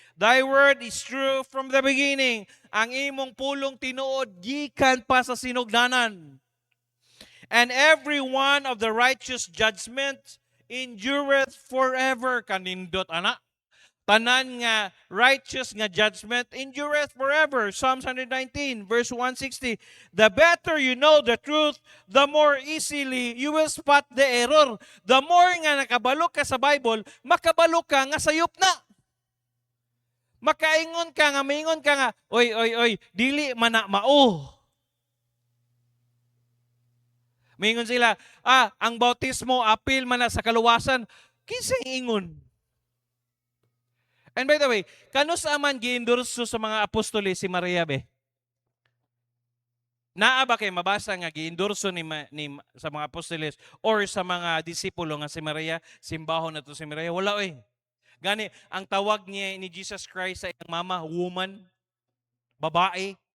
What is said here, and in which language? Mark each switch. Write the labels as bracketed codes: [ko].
[en] Thy word is true from the beginning. [ceb] Ang imong pulong tinuod gikan pa sa sinugdanan. [en] And every one of the righteous judgments endureth forever. [ceb] Kanindot ana. Tanan nga [en] righteous nga judgment endureth forever. Psalms 119 verse 160. The better you know the truth, the more easily you will spot the error. The more [ceb] nga nakabalok ka sa Bible, makabalok ka nga sayop na. Makaingon ka nga, maingon ka nga, oy, dili man na mao. Maingon sila, ang bautismo apil man na sa kaluwasan. Kinsa ingon? [en] And by the way, [ceb] kano sa man gi-endorso sa mga apostoli si Maria be? Naa ba kay mabasa nga giendorso sa mga apostoles or sa mga disipulo nga si Maria, simbahon na to si Maria? Wala oy. Gani, ang tawag niya ni Jesus Christ sa iyang mama, woman, babae.